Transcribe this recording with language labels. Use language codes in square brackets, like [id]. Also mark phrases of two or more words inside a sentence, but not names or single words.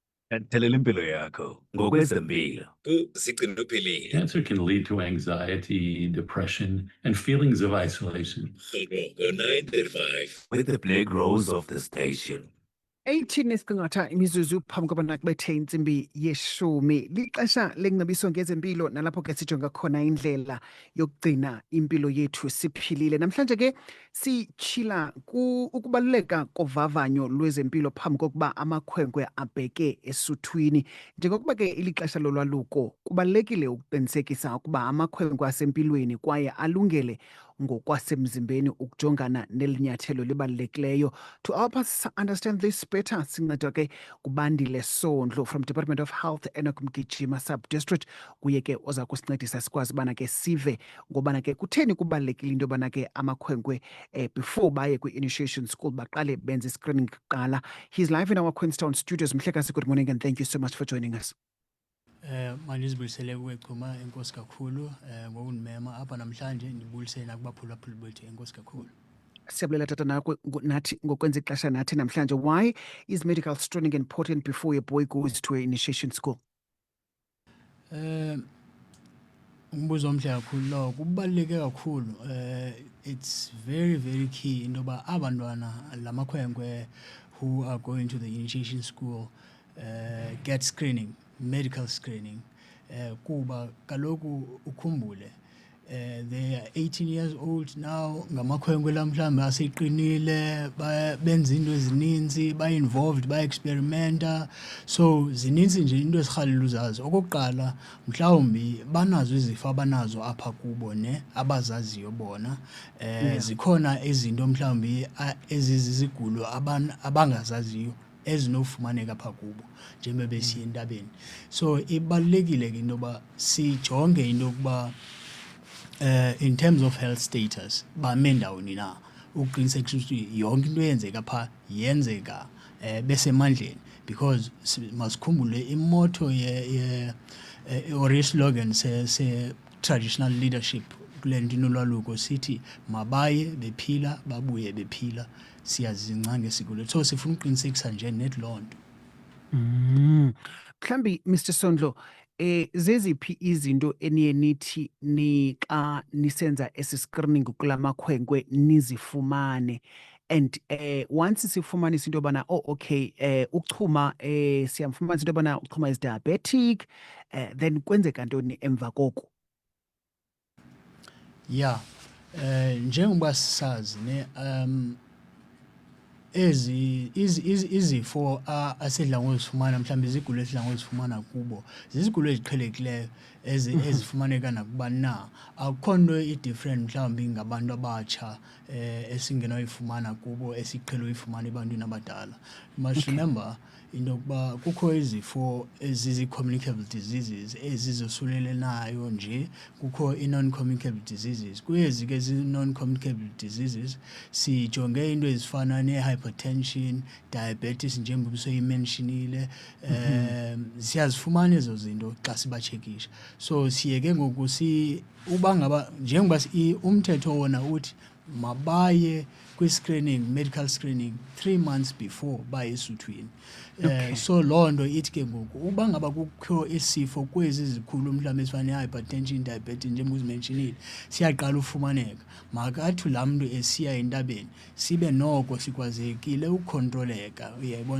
[xh] Thelela impilo yakho ngokwezempilo kusigcina uphilile. [en] Cancer can lead to anxiety, depression, and feelings of isolation. Rholo 9:35 with the Black Rose of the station. [xh] 18 isiqingatha imizuzu phambi kobana kubethe insimbi yeshumi lixesha lenqabiso ngezempilo nalapho ke sijonga khona indlela yokugcina impilo yethu siphilile. Namhlanje ke sitshila ukubaluleka kovavanyo lwezempilo phambi kokuba amakhwenkwe abheke esuthwini. Njengokuba ke ilixesha lolwaluko kubalulekile ukuqinisekisa ukuba amakhwenkwe asempilweni kwaye alungele ngokwasemzimbeni ukujongana nelinyathelo libalulekileyo. [en] To help us understand this better, [xh] sincedwa ke kuBandile Sondlo [en] from Department of Health [xh] eNokumgijima Sub-District. Kuye ke oza kusincedisa sikwazi ubana ke sive ngobana ke kutheni kubalulekile into yobana ke amakhwenkwe before baye kwi- [en] initiation school [xh] baqale benze screening kuqala. [en] He's live in our Queenstown studios. Mhlekazi, good morning and thank you so much for joining us. [xh] Manizibuyisele kuwechuma enkosi kakhulu ngokundimema apha namhlanje ndibulisele nakubaphulaphuli bethu enkosi kakhulu. Siyabulela tata nathi ngokwenza ixesha nathi namhlanje. [en] Why is medical screening important before a boy goes to an initiation school? [xh] Umbuzo omhle kakhulu lo, kubaluleke kakhulu. [en] It's very very key [xh] into yoba abantwana lamakhwenkwe [en] who are going to the initiation school get screening, medical screening, [xh] kuba kaloku ukhumbule [en] they are 18 years old now, [xh] ngamakhwenkwe lamhlanje aseqinile, benza into ezininzi, ba-involved, ba-experimenta, so zininzi nje into ezirhalela uzazi. Okokuqala mhlawumbi banazo izifo abanazo apha kubo abazaziyo bona, zikhona izinto mhlawumbi ezizizigulo abangazaziyo ezinofumaneka apha kubo njengoba besiya entabeni. So ibalulekile ke into yoba sijonge into yokuba [en] in terms of health status [xh] bame ndawoni na, ukuqinisekisa ukuthi yonke into eyenzeka phaa yenzeka besemandleni, because masikhumbule imotto or islogan se- [en] traditional leadership [xh] kule nto inolwaluko sithi mabaye bephila babuye bephila. Siyazingca ngesiko lethu, so sifuna ukuqinisekisa nje net loo nto. Mhlambi Mr. Sondlo, zeziphi izinto eniye nithi xa nisenza esi screening kulamakhwenkwe nizifumane, and once sifumanisa into yobana okay uchuma siyamfumanisa into yobana uchuma [en] is diabetic, [xh] then kwenzeka ntoni emva koko? Yeah, njengoba sisazi izifo asidla ngozifumana mhlawumbe izigulo esidla ngozifumana kubo zizigulo eziqhelekileyo ezifumaneka nakubani na. Akukho nto i-different mhlawumbi ngabantu abatsha esingenoyifumana kubo esiqhele uyifumana ebantwini abadala. [en] You must remember [xh] into yokuba kukho izifo ezizi- [en] communicable diseases [xh] ezizosulelanayo nje, kukho i- [en] non-communicable diseases. [xh] Kwezi ke zi- [en] non-communicable diseases [xh] sijonge into ezifana ne- [en] hypertension, diabetes [xh] njengoba soyimentionile, siyazifumana ezo zinto xa sibatshekisha. So siye ke ngoku uba ngaba njengoba umthetho wona uthi mabaye kwi- [en] screening, medical screening 3 months before [xh] baye esuthwini. So loo nto ithi ke ngoku uba ngaba kukho isifo kwezi zikhulu mhlawumbi esifana ne- [en] hypertension, diabetes [xh] njengoba uzimentionile siyaqala ufumaneka, makathi laa mntu esiya entabeni sibe noko sikwazekile ukukhontroleka, uyayibona.